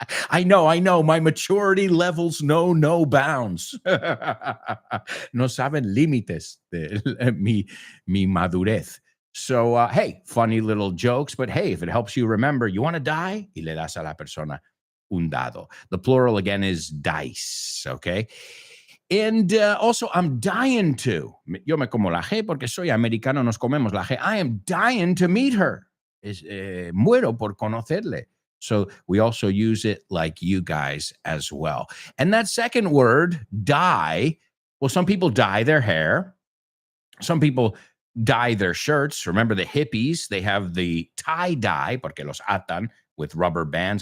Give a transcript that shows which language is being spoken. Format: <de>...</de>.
<en>I know. My maturity levels know no bounds.</en> <es>No saben límites de mi madurez.</es> <en>So, hey, funny little jokes, but hey, if it helps you remember, you want to die?</en> <es>Y le das a la persona un dado.</es> <en>The plural again is dice, okay? And also, I'm dying to.</en> <es>Yo me como la G porque soy americano, nos comemos la G.</es> <en>I am dying to meet her.</en> <es>Muero por conocerle.</es> <en>So we also use it like you guys as well. And that second word, dye, well, some people dye their hair. Some people dye their shirts. Remember the hippies? They have the tie-dye,</en> <es>porque los atan,</es> <en>with rubber bands.</en>